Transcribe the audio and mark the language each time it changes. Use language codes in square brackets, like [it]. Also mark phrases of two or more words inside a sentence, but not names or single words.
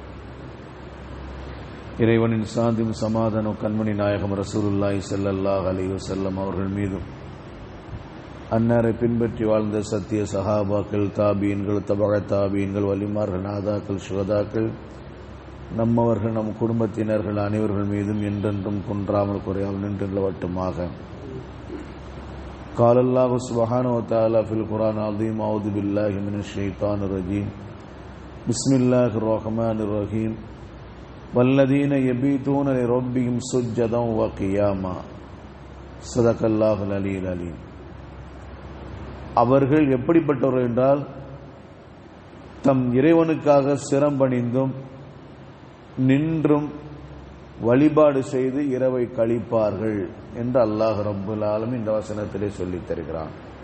[ta] இறைவனின் சாந்தியும் சமாதானம் கண்மணி நாயகம் [ar] رسول الله صلى الله عليه وسلم [ta] அவர்கள் மீதும், அன்னாரை பின்பற்றி வாழ்ந்த சத்திய சஹாபாக்கள், தாபீன்கள், தபஅ தாபீன்கள், வலிமார்கள், நாதாக்கள், சுஹதாக்கள், நம்மவர்கள், நம் குடும்பத்தினர்கள் அனைவர்கள் மீதும் என்றென்றும் குன்றாமல் குறையாமல் நின்று நிலவட்டுமாக. [ar] قال الله سبحانه وتعالى في القرآن العظيم: أعوذ بالله من الشيطان الرجيم. بسم الله الرحمن الرحيم. والذين يبيتون لربهم سجدا وقياما. صدق الله العلي العليم. [ta] அவர்கள் எப்படிப்பட்டவர்கள் என்றால், தம் இறைவனுக்காக சிரம்பணிந்தும் நின்றும் வழிபாடு செய்து இரவை கழிப்பார்கள் என்று [ar] الله رب العالمين [ta] இந்த வசனத்திலே சொல்லித் தருகிறான்.